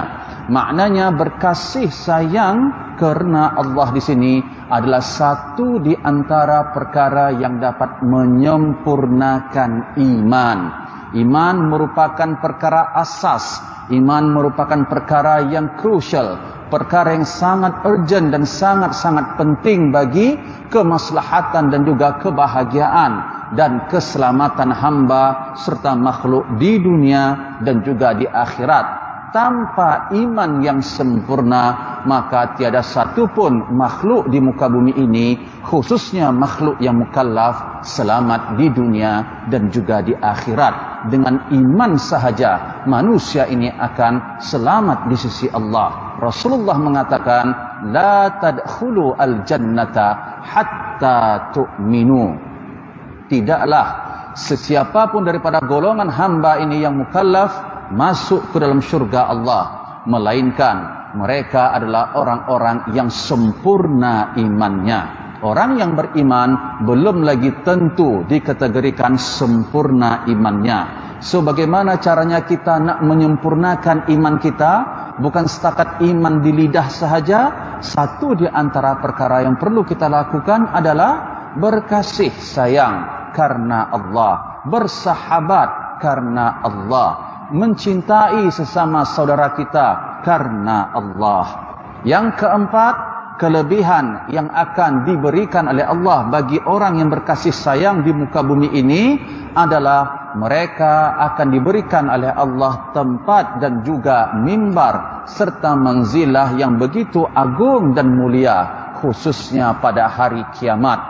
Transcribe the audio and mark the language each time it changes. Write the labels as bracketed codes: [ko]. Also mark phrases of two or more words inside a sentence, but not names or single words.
[ms] Maknanya berkasih sayang kerana Allah di sini adalah satu di antara perkara yang dapat menyempurnakan iman. Iman merupakan perkara asas, iman merupakan perkara yang crucial, perkara yang sangat urgent dan sangat-sangat penting bagi kemaslahatan dan juga kebahagiaan dan keselamatan hamba serta makhluk di dunia dan juga di akhirat. Tanpa iman yang sempurna, maka tiada satu pun makhluk di muka bumi ini, khususnya makhluk yang mukallaf, selamat di dunia dan juga di akhirat. Dengan iman sahaja manusia ini akan selamat di sisi Allah. Rasulullah mengatakan, [ar] la tadkhulu al-jannata hatta tu'minu. [ms] Tidaklah sesiapa pun daripada golongan hamba ini yang mukallaf masuk ke dalam syurga Allah, melainkan mereka adalah orang-orang yang sempurna imannya. Orang yang beriman belum lagi tentu dikategorikan sempurna imannya. So bagaimana caranya kita nak menyempurnakan iman kita? Bukan setakat iman di lidah sahaja. Satu di antara perkara yang perlu kita lakukan adalah berkasih sayang karena Allah, bersahabat karena Allah, mencintai sesama saudara kita karena Allah. Yang keempat, kelebihan yang akan diberikan oleh Allah bagi orang yang berkasih sayang di muka bumi ini adalah mereka akan diberikan oleh Allah tempat dan juga mimbar serta manzilah yang begitu agung dan mulia, khususnya pada hari kiamat.